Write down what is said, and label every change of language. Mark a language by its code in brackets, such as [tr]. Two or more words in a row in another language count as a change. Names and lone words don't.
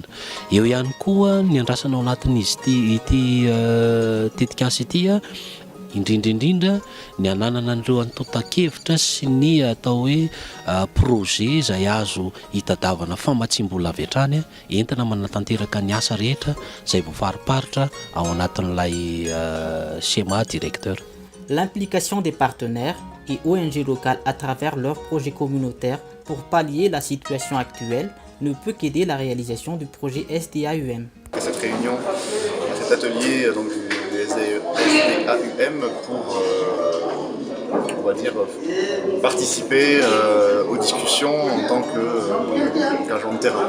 [mg] Eo ihany koa ny andrasana ao anatin'izy ity tetikasy ity indrindraindrindra ny ananana an'ireo antotan-kevitra sy ny atao hoe projet izay azo hitadiavana famatsim-bola avy hatrany entina manatanteraka ny asa rehetra izay voafariparitra ao anatin'ilay [fr] schéma directeur. L'implication des partenaires et ONG locales à travers leurs projets communautaires pour pallier la situation actuelle ne peut qu'aider la réalisation du projet SDAUM. Cette réunion, cet atelier donc, du SDAUM pour on va dire, participer aux discussions en tant qu'agent de terrain.